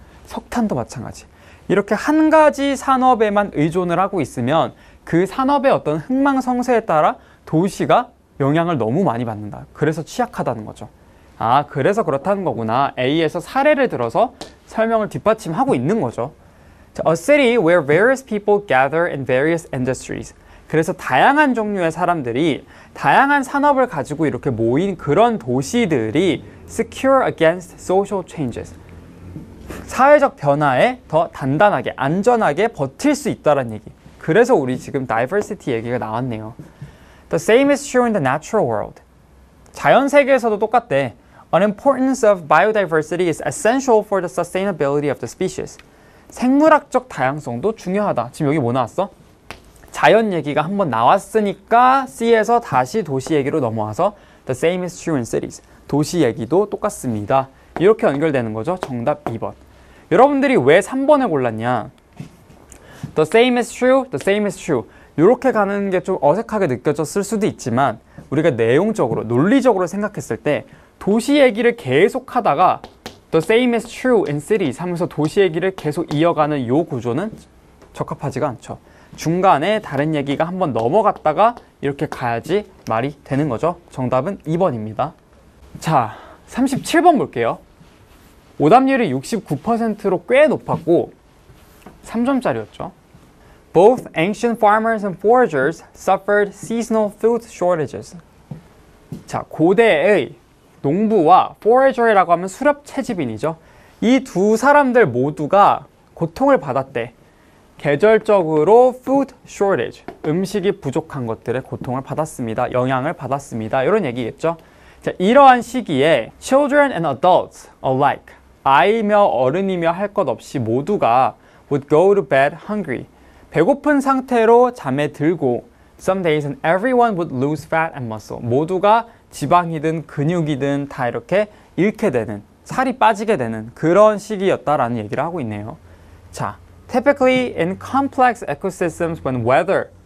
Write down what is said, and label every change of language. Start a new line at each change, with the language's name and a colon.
Korean: 석탄도 마찬가지. 이렇게 한 가지 산업에만 의존을 하고 있으면 그 산업의 어떤 흥망성쇠에 따라 도시가 영향을 너무 많이 받는다. 그래서 취약하다는 거죠. 아, 그래서 그렇다는 거구나. A에서 사례를 들어서 설명을 뒷받침하고 있는 거죠.
English: A city where various people gather in various industries.
Korean: 그래서 다양한 종류의 사람들이 다양한 산업을 가지고 이렇게 모인 그런 도시들이
English: secure against social changes.
Korean: 사회적 변화에 더 단단하게, 안전하게 버틸 수 있다는 얘기. 그래서 우리 지금 diversity 얘기가 나왔네요.
English: The same is true in the natural world.
Korean: 자연 세계에서도 똑같대.
English: An importance of biodiversity is essential for the sustainability of the species.
Korean: 생물학적 다양성도 중요하다. 지금 여기 뭐 나왔어? 자연 얘기가 한번 나왔으니까 C에서 다시 도시 얘기로 넘어와서
English: The same is true in cities.
Korean: 도시 얘기도 똑같습니다. 이렇게 연결되는 거죠. 정답 2번. 여러분들이 왜 3번을 골랐냐?
English: The same is true, the same is true.
Korean: 이렇게 가는 게 좀 어색하게 느껴졌을 수도 있지만 우리가 내용적으로, 논리적으로 생각했을 때 도시 얘기를 계속 하다가
English: The same is true in cities
Korean: 하면서 도시 얘기를 계속 이어가는 이 구조는 적합하지가 않죠. 중간에 다른 얘기가 한번 넘어갔다가 이렇게 가야지 말이 되는 거죠. 정답은 2번입니다. 자, 37번 볼게요. 오답률이 69%로 꽤 높았고 3점짜리였죠.
English: Both ancient farmers and foragers suffered seasonal food shortages.
Korean: 자, 고대의 농부와 forager이라고 하면 수렵 채집인이죠. 이 두 사람들 모두가 고통을 받았대. 계절적으로
English: food shortage,
Korean: 음식이 부족한 것들의 고통을 받았습니다. 영향을 받았습니다. 이런 얘기겠죠. 자, 이러한 시기에
English: children and adults alike,
Korean: 아이며 어른이며 할 것 없이 모두가
English: would go to bed hungry.
Korean: 배고픈 상태로 잠에 들고
English: some days and everyone would lose fat and muscle.
Korean: 모두가 지방이든 근육이든 다 이렇게 잃게 되는, 살이 빠지게 되는 그런 시기였다라는 얘기를 하고 있네요.
English: 자, typically in complex ecosystems when weather.